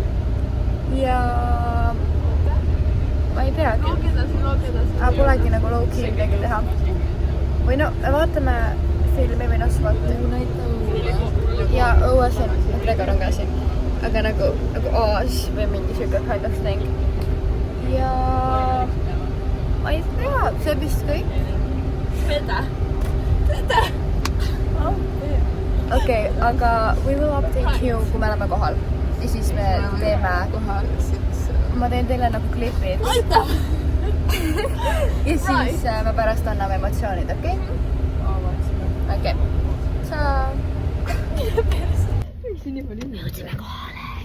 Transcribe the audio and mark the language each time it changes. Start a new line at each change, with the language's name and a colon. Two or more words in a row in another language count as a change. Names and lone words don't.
Estonian: Ja ma ei tea. Loog edasi. Polegi nagu low-key midagi teha. Või no, vaatame filmi või Nosferatu. Ja õues on Gregor on ka siin. Aga nagu Oz või mingi siuke
English: kind of thing.
Estonian: Ja ma ei tea, see vist kõik. Greta. Okei, aga
English: we will update you,
Estonian: kui me oleme kohal. Ja siis me teeme kohal. Ma teen teile nagu klipid. Ja siis me pärast anname emotsioonid, okei? Okei. Ciao. Jõudsime kohale.